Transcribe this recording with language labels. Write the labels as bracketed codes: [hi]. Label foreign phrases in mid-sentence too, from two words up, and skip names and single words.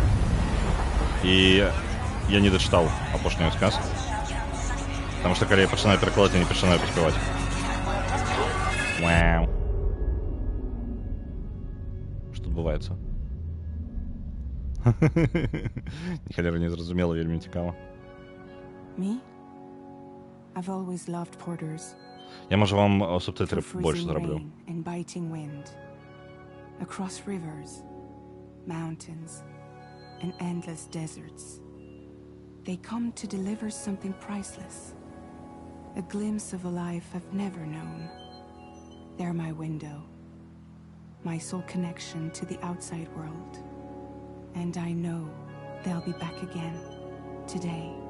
[be] І я не дачытаў апошнюю сказ. Таму што калі я пачынаю перакладаць, я не пачынаю паспяваць. Вау. Што адбываецца? Ніхалера не зразумела, вельмі цікава. [en] Me? I've always loved porters. [be] Я, можа, вам субтитры больш зраблю. [en] Across rivers, mountains, and endless deserts, they come to deliver something priceless, a glimpse of a life I've never known. They're my window, my sole connection to the outside world, and I know they'll be back again today.